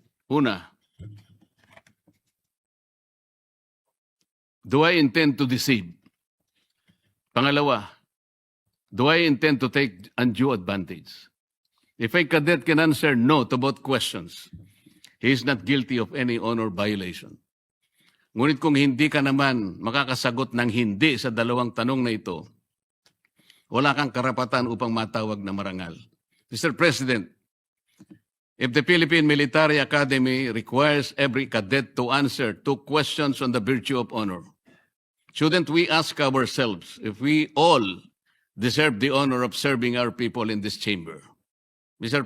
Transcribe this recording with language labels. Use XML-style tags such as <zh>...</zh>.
<en>Una, do I intend to deceive? Pangalawa, do I intend to take undue advantage? If a cadet can answer no to both questions, he is not guilty of any honor violation.</en> <tl>Ngunit kung hindi ka naman makakasagot ng hindi sa dalawang tanong na ito, wala kang karapatan upang matawag na marangal.</tl> <en>Mr. President, if the Philippine Military Academy requires every cadet to answer 2 questions on the virtue of honor, shouldn't we ask ourselves if we all deserve the honor of serving our people in this chamber? Mr.</en>